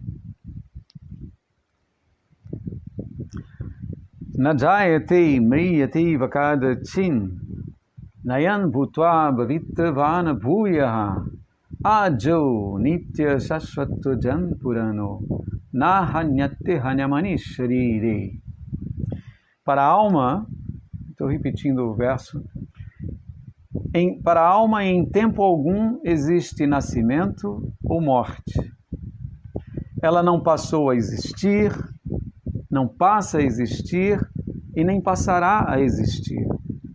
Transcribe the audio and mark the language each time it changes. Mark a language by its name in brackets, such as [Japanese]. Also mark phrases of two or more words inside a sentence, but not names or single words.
[Sanskrit] नजायते म्रियते वकदाचिन् नयन् भूत्वा भवितवन भूयः अजो नित्य सश्वत्व जन् पुराणो नहन्यते हन्यमानि शरीरे. [Portuguese] Para a alma, estou repetindo o verso, para a alma em tempo algum existe nascimento ou morte. Ela não passou a existir, não passa a existir e nem passará a existir.